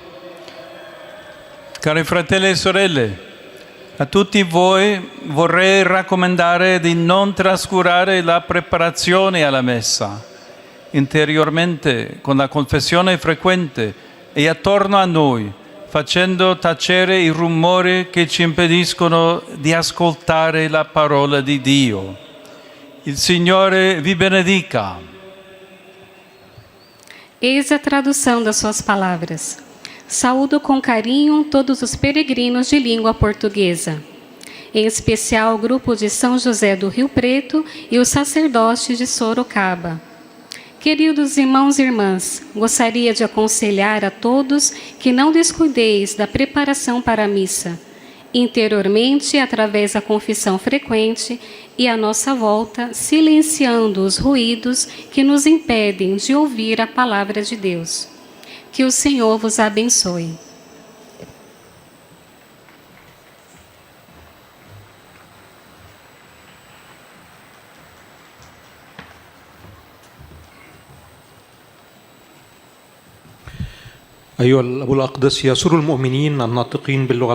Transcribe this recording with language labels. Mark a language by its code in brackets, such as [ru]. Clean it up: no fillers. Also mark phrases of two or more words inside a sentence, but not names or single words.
[it] Cari fratelli e sorelle, a tutti voi vorrei raccomandare di non trascurare la preparazione alla messa, interiormente con la confessione frequente e attorno a noi, facendo tacere i rumori che ci impediscono di ascoltare la parola di Dio. Il Signore vi benedica. [pt] Eis a tradução das suas palavras. Saúdo com carinho todos os peregrinos de língua portuguesa, em especial o grupo de São José do Rio Preto e os sacerdotes de Sorocaba. Queridos irmãos e irmãs, gostaria de aconselhar a todos que não descuideis da preparação para a missa, interiormente através da confissão frequente e à nossa volta, silenciando os ruídos que nos impedem de ouvir a palavra de Deus. Que o Senhor vos abençoe. [ar] أيها الأبو الأقدس، يسر المؤمنين الناطقين باللغة